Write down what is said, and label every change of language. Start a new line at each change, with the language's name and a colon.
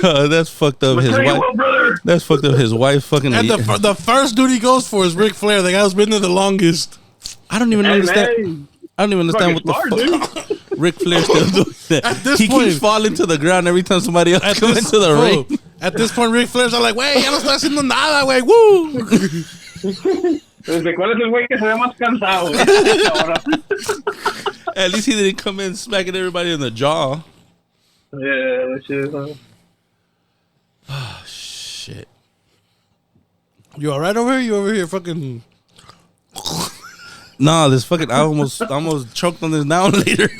English: That's fucked up. His wife. That's fucked up. His wife fucking. And the first dude he goes for is Ric Flair. The guy who's been there the longest. I don't even understand. I don't even understand what the fuck. Ric Flair still doing that. At this point, keeps falling to the ground every time somebody else comes into the ring. At this point, Ric Flair's like, "Wey, ya no estoy haciendo nada, wey, woo."
Spanish: ¿Desde cuál es el güey que se ve más cansado?
English: At least he didn't come in smacking everybody in the jaw. Yeah, that shit. Oh, shit. You all right over here? You over here fucking... Nah, this fucking... I almost choked on this now and later.